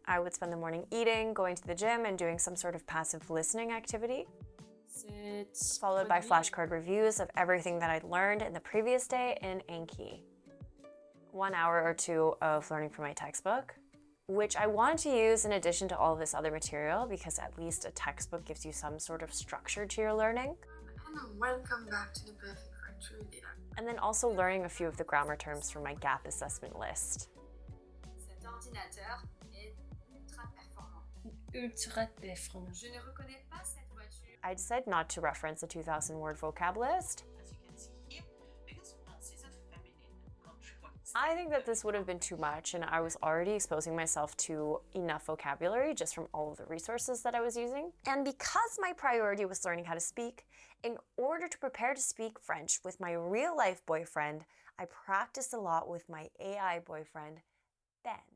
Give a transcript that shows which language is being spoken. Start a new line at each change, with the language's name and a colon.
English: I would spend the morning eating, going to the gym, and doing some sort of passive listening activity, followed by flashcard reviews of everything that I'd learned in the previous day in Anki. 1 hour or 2 of learning from my textbook, which I wanted to use in addition to all of this other material because at least a textbook gives you some sort of structure to your learning. And welcome back to the Perfect French. We did it. And then also learning a few of the grammar terms from my gap assessment list.
French: Cet ordinateur est ultra performant. Ultra performant. Je ne reconnais pas cette voiture.
English: I decided not to reference the 2,000 word vocab list. As you can see here, because France is a feminine country. I think that this would have been too much, and I was already exposing myself to enough vocabulary just from all of the resources that I was using. And because my priority was learning how to speak, in order to prepare to speak French with my real-life boyfriend, I practiced a lot with my AI boyfriend, Ben.